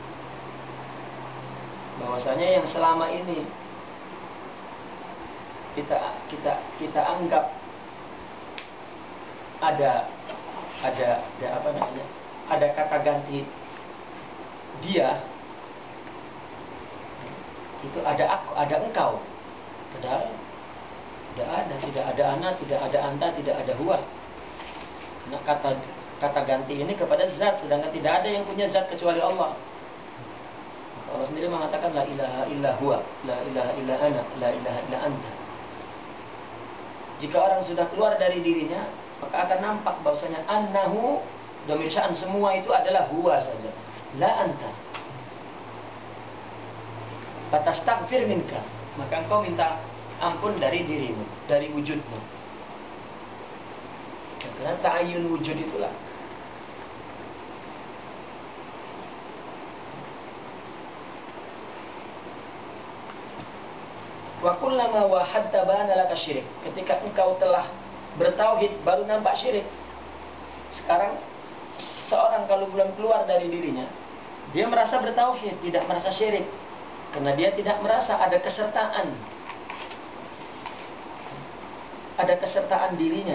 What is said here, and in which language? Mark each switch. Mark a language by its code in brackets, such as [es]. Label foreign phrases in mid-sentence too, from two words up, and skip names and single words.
[id] Bahwasanya yang selama ini kita anggap ada kata ganti dia, itu ada aku, ada engkau. Padahal tidak ada ana, tidak ada anta, tidak ada huwa. Nah, kata ganti ini kepada zat, sedangkan tidak ada yang punya zat kecuali Allah. Allah sendiri mengatakan [ar] لا إله إلا هو، لا إله إلا أنا، لا إله إلا أنت. [id] Jika orang sudah keluar dari dirinya, maka akan nampak bahwasanya annahu, [ar] ضمير الشأن, [id] semua itu adalah huwa saja, [ar] لا أنت. فتستغفر منك, [id] maka engkau minta ampun dari dirimu, dari wujudmu. Karena ta'ayyun wujud itulah. [ar] وكلما وحدت بان لك شرك. [id] Ketika engkau telah bertauhid, baru nampak syirik. Sekarang seorang kalau belum keluar dari dirinya, dia merasa bertauhid, tidak merasa syirik, karena dia tidak merasa ada kesertaan dirinya.